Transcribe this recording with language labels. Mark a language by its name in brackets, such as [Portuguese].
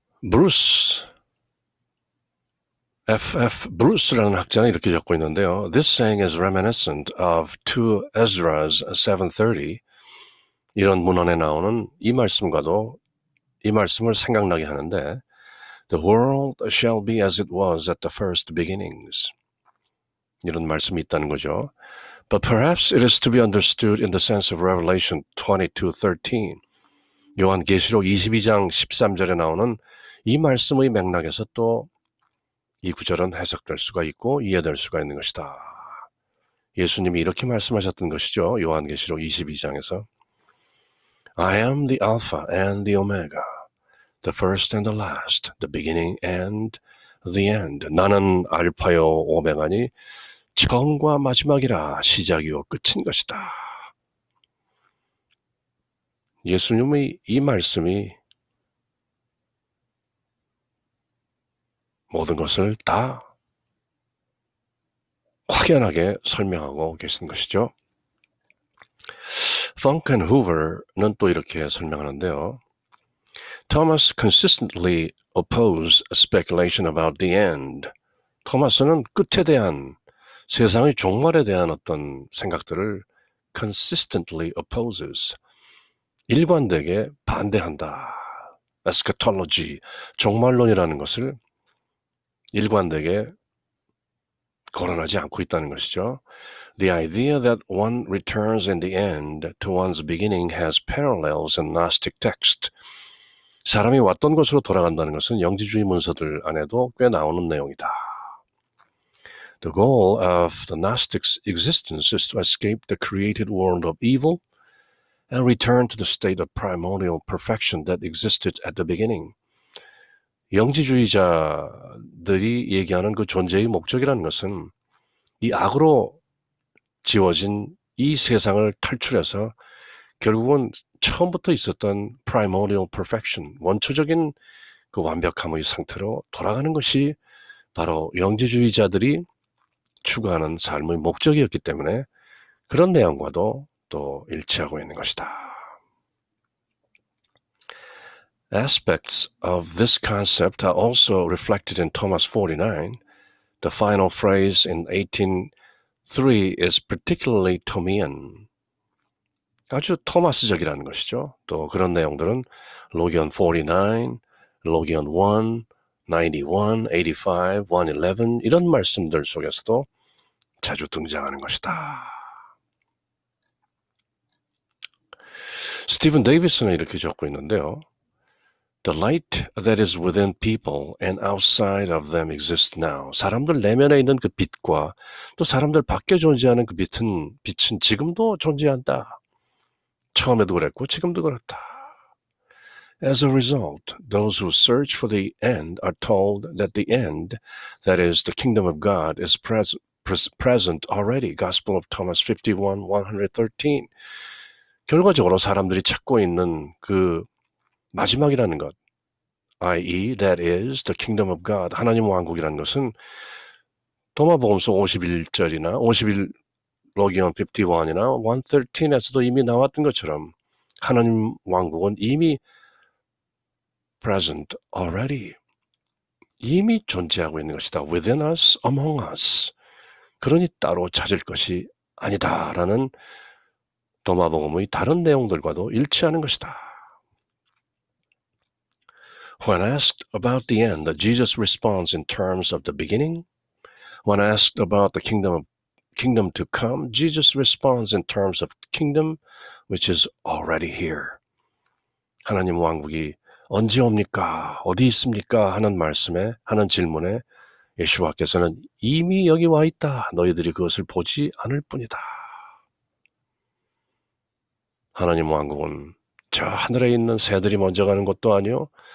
[Korean] 브루스 브루스라는 학자는 이렇게 적고 있는데요. [English] This saying is reminiscent of 2 Ezra's 7:30. [Korean] 이런 문헌에 나오는 이 말씀과도 이 말씀을 생각나게 하는데 [English] The world shall be as it was at the first beginnings. [Korean] 이런 말씀이 있다는 거죠. [English] But perhaps it is to be understood in the sense of Revelation 22:13. [Korean] 요한계시록 22장 13절에 나오는 이 말씀의 맥락에서 또 이 구절은 해석될 수가 있고 이해될 수가 있는 것이다. 예수님이 이렇게 말씀하셨던 것이죠. 요한계시록 22장에서 [English] I am the Alpha and the Omega, the first and the last, the beginning and the end. [Korean] 나는 알파요 오메가니 처음과 마지막이라 시작이요 끝인 것이다. 예수님의 이 말씀이 모든 것을 다 확연하게 설명하고 계신 것이죠. Funk and Hoover는 또 이렇게 설명하는데요. [English] Thomas consistently opposed speculation about the end. [Korean] 토마스는 끝에 대한 세상의 종말에 대한 어떤 생각들을 [English] consistently opposes. [Korean] 일관되게 반대한다. eschatology, 종말론이라는 것을 일관되게 거론하지 않고 있다는 것이죠. [English] The idea that one returns in the end to one's beginning has parallels in Gnostic text. [Korean] 사람이 왔던 곳으로 돌아간다는 것은 영지주의 문서들 안에도 꽤 나오는 내용이다. [English] The goal of the Gnostics' existence is to escape the created world of evil and return to the state of primordial perfection that existed at the beginning. [Korean] 영지주의자들이 얘기하는 그 존재의 목적이라는 것은 이 악으로 지워진 이 세상을 탈출해서 결국은 처음부터 있었던 [English] primordial perfection, [Korean] 원초적인 그 완벽함의 상태로 돌아가는 것이 바로 영지주의자들이 추구하는 삶의 목적이었기 때문에 그런 내용과도 또 일치하고 있는 것이다. [English] Aspects of this concept are also reflected in Thomas 49. The final phrase in 18:3 is particularly Thomian. [Korean] 아주 토마스적이라는 것이죠. 또 그런 내용들은 로기온 49, 로기온 1, 91, 85, 111 이런 말씀들 속에서도 자주 등장하는 것이다. 스티븐 데이비스는 이렇게 적고 있는데요. [English] The light that is within people and outside of them exists now. [Korean] 사람들 내면에 있는 그 빛과 또 사람들 밖에 존재하는 그 빛은 지금도 존재한다. 처음에도 그랬고 지금도 그렇다. [English] As a result, those who search for the end are told that the end, that is, the kingdom of God, is present already. Gospel of Thomas 51:113. [Korean] 결과적으로 사람들이 찾고 있는 그 마지막이라는 것, i.e. [English] that is the kingdom of God, [Korean] 하나님 왕국이라는 것은 도마복음서 51절이나 51 로기온 51이나 113에서도 이미 나왔던 것처럼 하나님 왕국은 이미 [English] present already, [Korean] 이미 존재하고 있는 것이다. [English] within us, among us. [Korean] 그러니 따로 찾을 것이 아니다라는 도마복음의 다른 내용들과도 일치하는 것이다. [English] When asked about the end, Jesus responds in terms of the beginning. When asked about the kingdom to come, Jesus responds in terms of kingdom, which is already here. [Korean] 하나님 왕국이 언제 옵니까? 어디 있습니까? 하는 질문에 예수와께서는 이미 여기 와 있다. 너희들이 그것을 보지 않을 뿐이다. 하나님 왕국은 저 하늘에 있는 새들이 먼저 가는 것도 아니요.